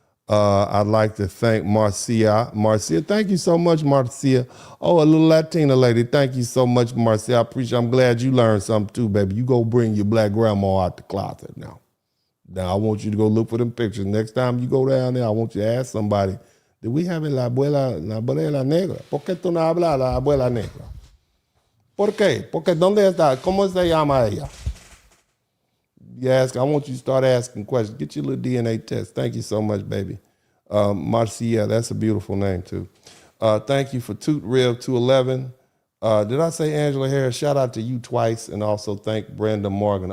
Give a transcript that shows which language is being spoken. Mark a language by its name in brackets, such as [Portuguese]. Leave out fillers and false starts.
[English] I'd like to thank Marcia. Marcia, thank you so much, Marcia. Oh, a little Latina lady. Thank you so much, Marcia. I appreciate it. I'm glad you learned something too, baby. You go bring your Black Grandma out the closet now. Now, I want you to go look for them pictures. Next time you go down there, I want you to ask somebody, did we have [Spanish] la Abuela Negra? ¿Por qué tú no hablas la Abuela Negra? ¿Por qué? Porque ¿dónde está? ¿Cómo se llama ella? [English] You ask, I want you to start asking questions. Get your little DNA test. Thank you so much, baby. Marcia, that's a beautiful name, too. Thank you for Toot Rib 211. Did I say Angela Harris? Shout out to you twice, and also thank Brenda Morgan.